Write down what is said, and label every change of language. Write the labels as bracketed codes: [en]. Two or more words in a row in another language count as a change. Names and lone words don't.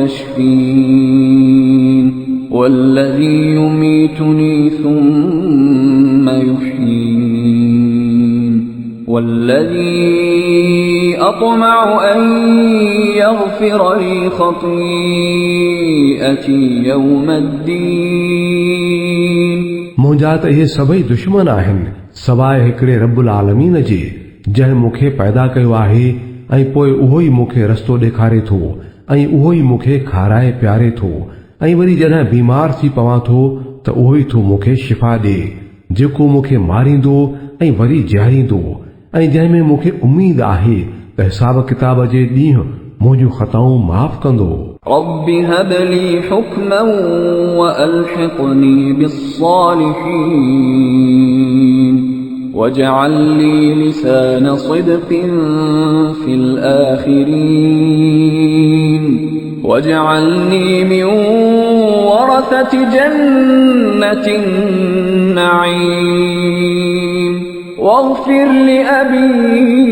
[ar] يشفين والذي يميتني ثم يحيين والذي أطمع أن يغفر لي خطيئتي يوم الدين [sd] मुंहिंजा त इहे सभई दुश्मन आहिनि सवाइ हिकिड़े रब्बुल आलमीन जे जंहिं मूंखे पैदा कयो आहे ऐं पोइ उहो ई मूंखे रस्तो ॾेखारे थो ऐं उहो ई मूंखे खाराए प्यारे थो ऐं वरी जॾहिं बीमार थी पवां थो त उहो ई थो मूंखे शिफ़ा ॾे जेको मूंखे मारींदो ऐं वरी जीआरींदो ऐं जंहिंमें मूंखे उमीद आहे त हिसाब किताब जे ॾींहुं मुंहिंजूं ख़ताऊं माफ़ कंदो [ar] رب هب لي حكما وألحقني بالصالحين واجعل لي لسان صدق في الآخرين واجعلني من ورثة جنة النعيم واغفر لأبي